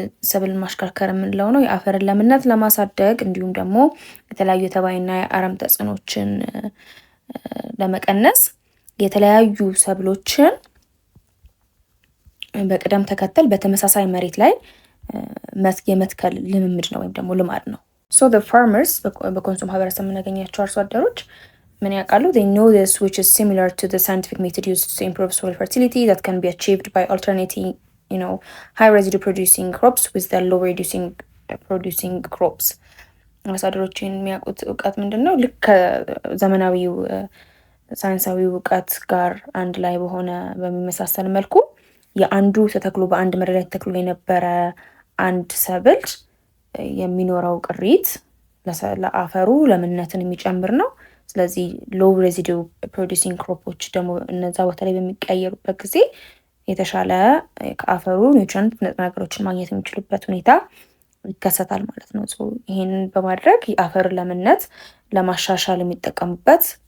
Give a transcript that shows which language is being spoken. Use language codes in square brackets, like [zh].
[am] ሰብል ማሽከርከር የምንለው ነው። የአፈርን ለምነት ለማሳደግ እንዲሁም ደግሞ የተለያዩ የተባይና የአረም ተጽዕኖችን ለመቀነስ የተለያዩ ሰብሎችን በቅደም ተከተል በተመሳሳይ መሬት ላይ የመትከል ልምምድ ነው ወይም ደግሞ ልማድ ነው። [en] So the farmers [am] በኮንሶ ማህበረሰብ የምናገኛቸው አርሶ አደሮች ምን ያውቃሉ? [en] They know this which is similar to the scientific method used to improve soil fertility that can be achieved by alternating, high residue producing crops with the low reducing producing crops። [am] አርሶ አደሮችን የሚያውቁት እውቀት ምንድነው? ልክ ከዘመናዊው ሳይንሳዊ እውቀት ጋር አንድ ላይ በሆነ በሚመሳሰል መልኩ የአንዱ ተተክሎ በአንድ መሬት ላይ ተተክሎ የነበረ አንድ ሰብል የሚኖረው ቅሪት ለአፈሩ ለምነትን የሚጨምር ነው። ስለዚህ ሎው ሬዚዱ ፕሮዲሲንግ ክሮፖች ደግሞ እነዛ ቦታ ላይ በሚቀየሩበት ጊዜ የተሻለ ከአፈሩ ኒውትሪንት ንጥረ ነገሮችን ማግኘት የሚችሉበት ሁኔታ ይከሰታል ማለት ነው። ይሄንን በማድረግ የአፈር ለምነት ለማሻሻል የሚጠቀሙበት